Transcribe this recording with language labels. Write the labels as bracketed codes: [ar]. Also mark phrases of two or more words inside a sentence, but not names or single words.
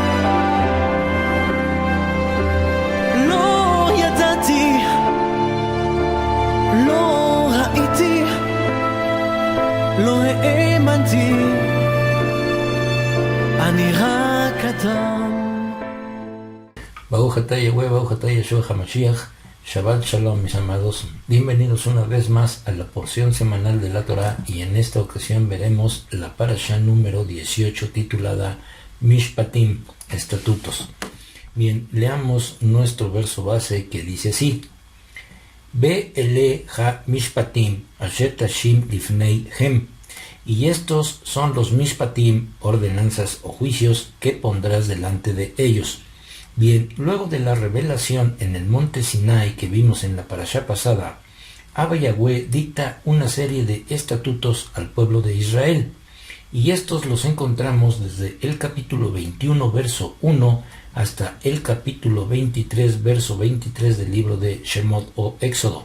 [he] לא ידעתי, לא ראיתי, לא האמנתי, אני רק אדם. ברוך אתה יהוה, ברוך אתה ישוע המשיח. שבת שלום, [es] mis amados. Bienvenidos una vez más a la porción semanal de la Torah, y en esta ocasión veremos la parashá número 18 titulada Mishpatim, Estatutos. Bien, leamos nuestro verso base que dice así: [he] ואלה המשפטים אשר תשים לפניהם. [es] Y estos son los Mishpatim, ordenanzas o juicios que pondrás delante de ellos. Bien, luego de la revelación en el monte Sinai que vimos en la parashá pasada, Abba Yahweh dicta una serie de estatutos al pueblo de Israel, y estos los encontramos desde el capítulo 21, verso 1, hasta el capítulo 23, verso 23 del libro de Shemot o Éxodo.